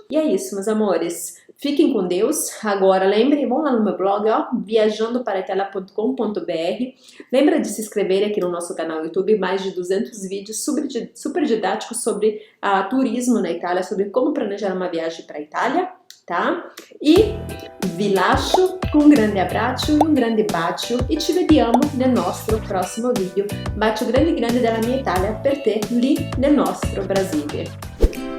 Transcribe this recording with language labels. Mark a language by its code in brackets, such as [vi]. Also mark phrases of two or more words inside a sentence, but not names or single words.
[pt] E é isso, meus amores. Fiquem com Deus. Agora, lembrem, vão lá no meu blog, viajandoparitalia.com.br. Lembra de se inscrever aqui no nosso canal YouTube, mais de 200 vídeos super didáticos sobre turismo na Itália, sobre como planejar uma viagem para a Itália. tá? [it] E vi lascio com un grande abbraccio, un grande bacio e ci vediamo nel nostro prossimo video. Bacio grande grande dalla mia Italia per te lì nel nostro Brasile.